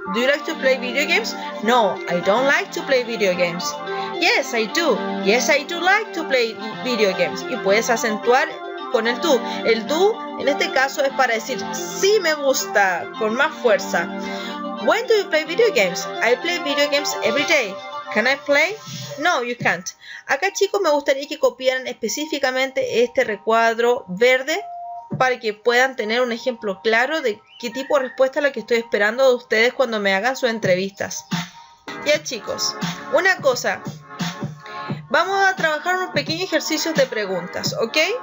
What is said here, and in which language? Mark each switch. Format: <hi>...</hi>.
<en>Do you like to play video games? No, I don't like to play video games. Yes, I do. Yes, I do like to play video games.</en> <es>Y puedes acentuar con el do. El do en este caso es para decir sí me gusta, con más fuerza.</es> <en>When do you play video games? I play video games every day. Can I play? No, you can't.</en> <es>Acá, chicos, me gustaría que copiaran específicamente este recuadro verde para que puedan tener un ejemplo claro de qué tipo de respuesta es la que estoy esperando de ustedes cuando me hagan sus entrevistas. Ya, chicos, una cosa. Vamos a trabajar unos pequeños ejercicios de preguntas, ¿ok?</es>